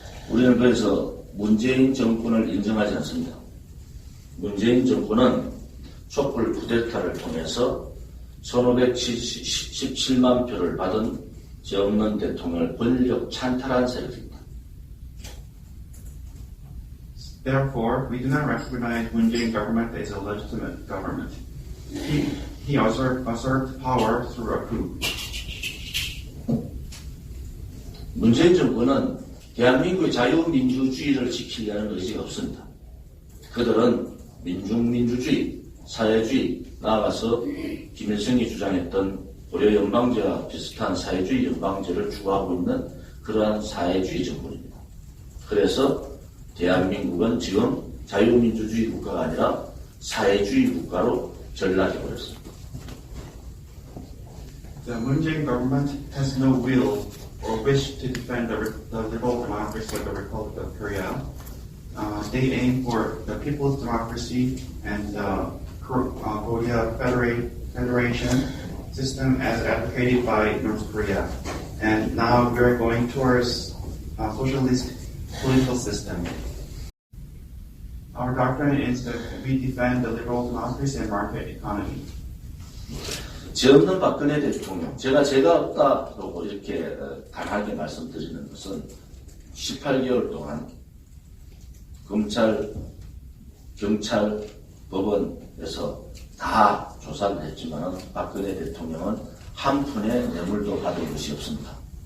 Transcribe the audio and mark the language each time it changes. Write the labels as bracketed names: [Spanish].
[Korean] 우리는 그래서 문재인 정권을 인정하지 않습니다. 문재인 정권은 촛불 쿠데타를 통해서 1517만 표를 받은 죄 없는 대통령을 권력 찬탈한 세력입니다. [English] Therefore, we do not recognize Moon Jae-in government as a legitimate government. He usurped power through a coup. [Korean] 문재인 정권은 대한민국의 자유민주주의를 지키려는 의지가 없습니다. 그들은 민중민주주의, 사회주의, 나아가서 김일성이 주장했던 고려연방제와 비슷한 사회주의 연방제를 추구하고 있는 그러한 사회주의 정권입니다. 그래서 대한민국은 지금 자유민주주의 국가가 아니라 사회주의 국가로 전락해버렸습니다. [English] The Moon Jae-in government has no will or wish to defend the liberal democracy of the Republic of Korea. They aim for the people's democracy and Korea Federation system as advocated by North Korea. And now we're going towards a socialist political system. Our doctrine is that we defend the liberal democracy and market economy. [Korean] 죄 없는 박근혜 대통령, 제가 없다고 이렇게 강하게 말씀드리는 것은 18개월 동안 검찰, 경찰, 법원에서 다 조사를 했지만 박근혜 대통령은 한 푼의 뇌물도 받은 것이 없습니다.